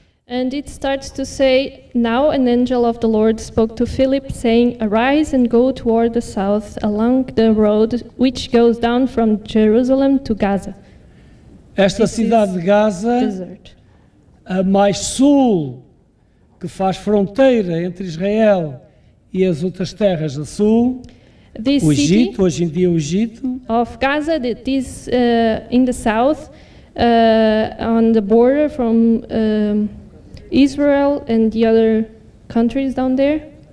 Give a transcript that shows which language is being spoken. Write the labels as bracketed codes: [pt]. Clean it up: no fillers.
[en] And it starts to say, now an angel of the Lord spoke to Philip, saying, arise and go toward the south along the road which goes down from Jerusalem to Gaza. [pt] Esta cidade de Gaza, a mais sul, que faz fronteira entre Israel e as outras terras a sul, o Egito, hoje em dia o Egito. [en] Of Gaza, that is in the south, on the border from Israel and the other countries down there.